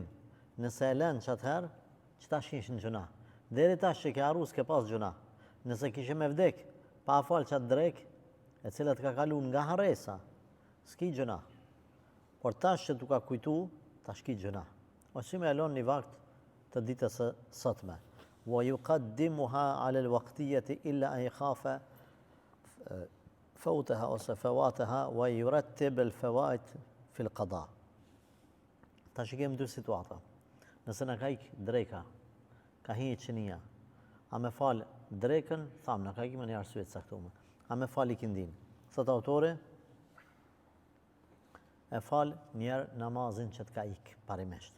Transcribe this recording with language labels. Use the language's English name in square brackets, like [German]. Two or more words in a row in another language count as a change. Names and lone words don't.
[Albanian] Nëse e len që atëherë, që ta shish në gjuna. Deri tash që ke arru s'ke pas gjuna. Nëse kishe me vdek, pa a falë që atë drek, e cilat ka kalu nga haresa, s'ki gjuna. Por tash që tu ka kujtu, tash ki gjuna. O që me elon një vakt të ditës së sotme. [Arabic] ويقدمها على الوقتية إلا أن يخاف فوتها ose فواتها ويرتب الفوائت في القضاء. [Albanian] Tash kemi 2 situata. Nëse na ka ik dreka, ka hi qenia, a me fal drekën, thamë, na ka ik me një arsye të caktuar. A me fal ikindin. Thot autori, e fal njerë namazin që të ka ik parimisht.